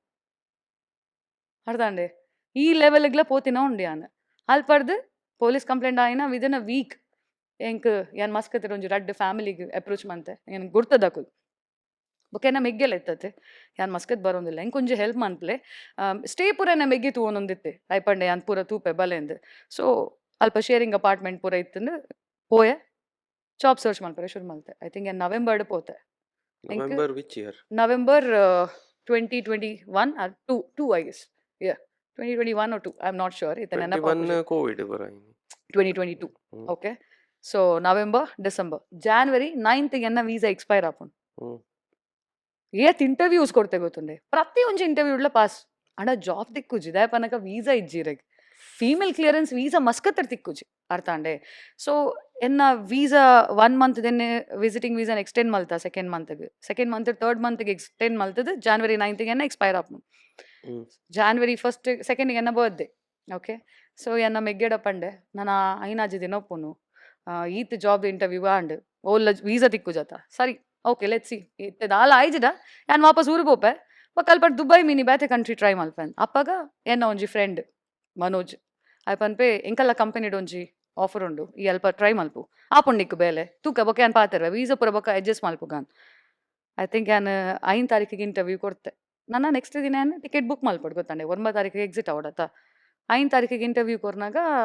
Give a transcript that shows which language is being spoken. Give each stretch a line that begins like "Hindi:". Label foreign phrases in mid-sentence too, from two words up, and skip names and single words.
Tulu: ಅರ್ಧಾಂಡೆ ಈ ಲೆವೆಲ್ಗ್ಲ ಪೋತಿನ ಉಂಡಿ ಯಾನ್ ಅಲ್ಪಡ್ದು ಪೊಲೀಸ್ ಕಂಪ್ಲೇಂಟ್ ಆಯ್ನ
English: within a week
Tulu: ಎಂಕ್ ಯಾನ್ ಮಸ್ಕತ್ತಿರ ಒಂಜಿ ರಡ್ಡು ಫ್ಯಾಮಿಲಿಗೆ ಅಪ್ರೋಚ್ ಮಂತೆ ಏನ್ ಗುರ್ತದಕುಲ್ ಬೊಕೆನ ಮೆಗ್ಗೆಲ್ಲ ಎತ್ತತೆ ಯಾನ್ ಮಸ್ಕತ್ ಬರೋದಿಲ್ಲ ಹೆಂಗೆ ಕೊಂಚ ಹೆಲ್ಪ್ ಮನ್ಪ್ಲೆ ಸ್ಟೇ ಪೂರನ ಮೆಗ್ಗಿ ತೂವೊಂದಿತ್ತೆ ಐಪಂಡೆ ಯಾನ್ ಪೂರ ತೂಪೆ ಬಲೆಂದು ಸೊ ಅಲ್ಪ
English: sharing apartment
Tulu: ಪೂರ ಇತ್ತಂದು ಪೋಯೆ
English: job search
Tulu: ಮಲ್ಪರೆ ಶುರು ಮಲ್ತೆ
English: I think
Tulu: ನವೆಂಬರ್ಡ್ ಪೋತೆ
English: November which year ನವೆಂಬರ್ 2021 or 2 I guess yeah 2021 or 2 I'm not sure
Tulu: ಇತ್ತ ನೆನಪು 21 ಕೋವಿಡ್ ಬರಾಯಿ
English: 2022 okay so November December January 9th
Tulu: ಎನ್ನ ವೀಸಾ ಎಕ್ಸ್ಪೈರ್ ಆಪುಂಡು ಏತ್ ಇಂಟರ್ವ್ಯೂಸ್ ಕೊಡ್ತೆ ಗೊತ್ತುಂಡೆ ಪ್ರತಿ ಒಂಜಿ ಇಂಟರ್ವ್ಯೂಡ್ಲ ಪಾಸ್ ಅಣ್ಣ ಜಾಬ್ ತಿಕ್ಕುಜಿ ದಾಯ ಪನಕ ವೀಸಾ ಇಜ್ಜಿರೆಗ್
English: female clearance visa
Tulu: ಮಸ್ಕತ್ತರ್ ತಿಕ್ಕುಜಿ ಅರ್ಥ ಅಂಡೆ ಸೊ ಎನ್ನ ವೀಸಾ 1 month ದೆನ್ನೆ
English: visiting visa extend
Tulu: ಮಲ್ತ
English: second month third month extend
Tulu: ಮಲ್ತದ January 9th ಎನ್ನ ಎಕ್ಸ್ಪೈರ್ ಆಪ್ನು January 1st 2nd ಎನ್ನ ಬರ್ತ್ಡೇ ಓಕೆ ಸೊ ಎನ್ನ ಮೆಗ್ಗೆಡ ಪಂಡೆ ನನ್ನ ಐನಾಜಿ ದಿನ ಒಪ್ಪುನು ಈತ್
English: job interview
Tulu: ಆಂಡ್ ಓಲ್ಲ ವೀಸಾ ತಿಕ್ಕುಜಾತ ಸರಿ
English: okay let's see
Tulu: ಇತ್ತೆ ದಾಲ ಆಯ್ಜಿಡ ಯಾನ್ ವಾಪಸ್ ಊರಿಗೆ ಹೋಪೆ ಬಕ್ಕಲ್ಪಟ್ ದುಬೈ ಮಿನಿ ಬೇತೆ ಕಂಟ್ರಿ ಟ್ರೈ ಮಲ್ಪೆನ್ ಅಪ್ಪಗ ಎನ್ನ ಒಂಜಿ ಫ್ರೆಂಡ್ ಮನೋಜ್ ಐಪನ್ಪೆ ಎಂಕಲ್ಲ ಕಂಪನಿಡ್ ಒಂಜಿ ಆಫರ್ ಉಂಡು ಈ ಅಲ್ಪ ಟ್ರೈ ಮಲ್ಪು ಆಪುಂಡಿಕ್ಕು ಬೇಲೆ ತೂಕ ಬೊಕ್ಕ ಯಾನ್ ಪಾತೆರ್ವೆ ವೀಸಾ ಪೂರ ಬೊಕ್ಕ ಅಡ್ಜಸ್ಟ್ ಮಲ್ಪುಗಾನ್
English: I think
Tulu: ಯಾನ್ 5 ತಾರೀಕಿಗೆ ಇಂಟರ್ವ್ಯೂ ಕೊಡ್ತೆ ನನ್ನ ನೆಕ್ಸ್ಟ್ ದಿನ ಏನು
English: ticket book
Tulu: ಮಲ್ಪಡು ಗೊತ್ತಂಡೆ 9 ತಾರೀಕಿಗೆ ಎಕ್ಸಿಟ್ ಅವಡತ್ತ 5 ತಾರೀಕಿಗೆ ಇಂಟರ್ವ್ಯೂ ಕೊರ್ನಾಗ